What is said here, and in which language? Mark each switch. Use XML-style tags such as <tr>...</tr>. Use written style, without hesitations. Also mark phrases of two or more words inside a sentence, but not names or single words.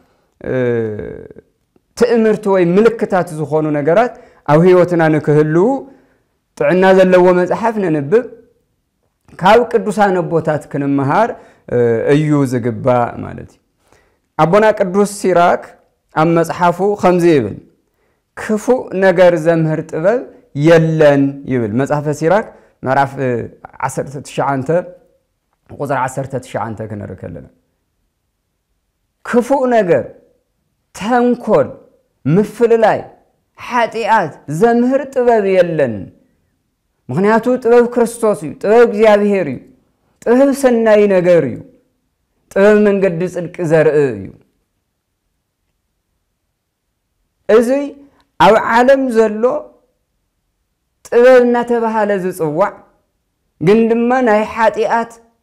<ti>ትእምርት ወይ ምልክታት ዝኾኑ ነገራት ኣብ ህይወትና ንክህሉ ጥዕና ዘለዎ መጽሐፍ ነንብብ ካብ ቅዱሳን አቦታት ክንመሃር እዩ ዝግባ ማለት እዩ አቦና ቅዱስ ሲራክ ኣብ መጽሐፉ ከምዚ ይብል ክፉ ነገር ዘምህር ጥበብ የለን ይብል መጽሐፈ ሲራክ ምዕራፍ 19 ቁጥር 19 ክንርከለና ክፉ ነገር ተንኮል ምፍልላይ ኃጢአት ዘምህር ጥበብ የለን ምክንያቱ ጥበብ ክርስቶስ እዩ ጥበብ እግዚአብሔር እዩ ጥበብ ሰናይ ነገር እዩ ጥበብ መንገድ ጽድቅ ዘርኢ እዩ እዚ ኣብ ዓለም ዘሎ ጥበብና ተባሃለ ዝጽዋዕ ግን ድማ ናይ ኃጢአት</ti>